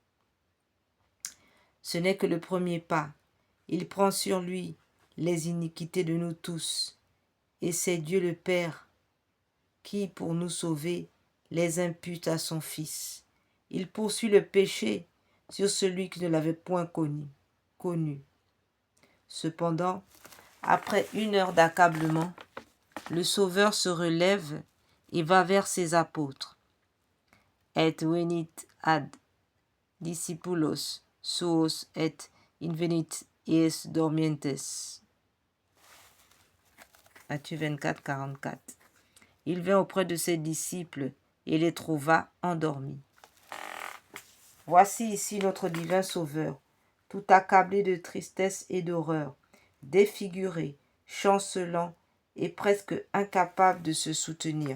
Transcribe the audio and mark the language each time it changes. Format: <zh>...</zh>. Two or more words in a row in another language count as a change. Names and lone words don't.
<fr>Ce n'est que le premier pas. Il prend sur lui les iniquités de nous tous, et c'est Dieu le Père qui, pour nous sauver, les impute à son Fils. Il poursuit le péché sur celui qui ne l'avait point connu. Cependant, après 1 heure d'accablement, le Sauveur se relève et va vers ses apôtres.</fr> <la>Et venit ad discipulos suos et invenit ies dormientes.</la> <fr>Matthieu 24, 44. Il vint auprès de ses disciples et les trouva endormis. Voici ici notre divin Sauveur, tout accablé de tristesse et d'horreur, défiguré, chancelant et presque incapable de se soutenir.</fr>